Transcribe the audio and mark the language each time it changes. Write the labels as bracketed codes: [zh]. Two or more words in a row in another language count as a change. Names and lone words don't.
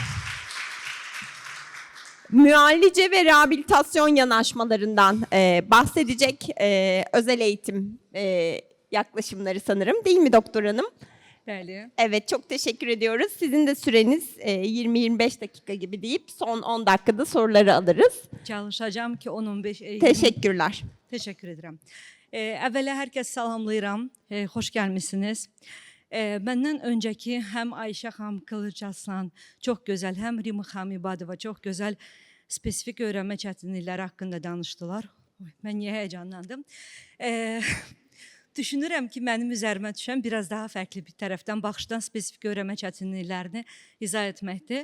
[tr] Müallece ve rehabilitasyon yanaşmalarından bahsedecek özel eğitim yaklaşımları sanırım, değil mi doktor hanım? [az] Bəli. [tr] Evet, çok teşekkür ediyoruz. Sizin de süreniz 20-25 dakika gibi deyip son 10 dakikada soruları alırız. [az] Çalışacağım ki 10-15. [tr] Teşekkürler. Teşekkür ederim. [az] Əvvəla hər kəs salamlayıram. Xoş gəlmisiniz. Məndən öncəki həm Ayşə xanım Qılıc Aslan çox gözəl, həm Rima xanım İbadova çox gözəl spesifik öyrənmə çətinlikləri haqqında danışdılar. Mən niyə həyəcanlandım? Düşünürəm ki, mənim üzərimə düşən biraz daha fərqli bir tərəfdən baxışdan spesifik öyrənmə çətinliklərini izah etməkdir.